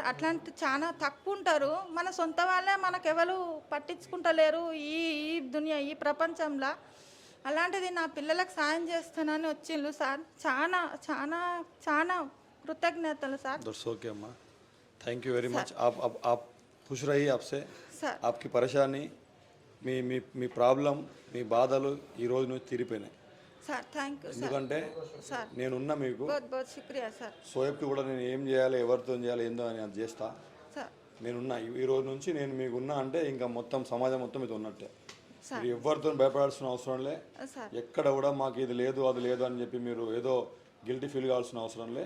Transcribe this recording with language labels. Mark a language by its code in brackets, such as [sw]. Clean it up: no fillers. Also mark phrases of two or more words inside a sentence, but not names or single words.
[te] అట్లాంటి చాలా తక్కువ ఉంటారు. మన సొంత వాళ్ళే మనకెవరు పట్టించుకుంటలేరు ఈ దునియా, ఈ ప్రపంచంలో. అలాంటిది నా పిల్లలకు సాయం చేస్తానని వచ్చిండు సార్. చాలా చాలా చాలా కృతజ్ఞతలు సార్. ఓకే అమ్మా, [en] Thank you very much. [hi] आप खुश रहिए आपसे. आपकी परेशानी, [te] మీ ప్రాబ్లం, మీ బాధలు ఈ రోజు నుంచి తీరిపోయినాయి [en] Sir. Thank you. [te] ఎందుకంటే నేనున్నా మీకు. [hi] बहुत शुक्रिया సార్. [te] సోయబ్కి కూడా నేను ఏం చేయాలి, ఎవరితో చేయాలి, ఏందో అని అది చేస్తా. నేనున్నా ఈ రోజు నుంచి, నేను మీకున్నా అంటే ఇంకా మొత్తం సమాజం మొత్తం ఇది ఉన్నట్టే. మీరు ఎవరితో భయపడాల్సిన అవసరం లే. ఎక్కడ కూడా మాకు ఇది లేదు అది లేదు అని చెప్పి మీరు ఏదో [en] guilty feel [te] కావాల్సిన అవసరం లే.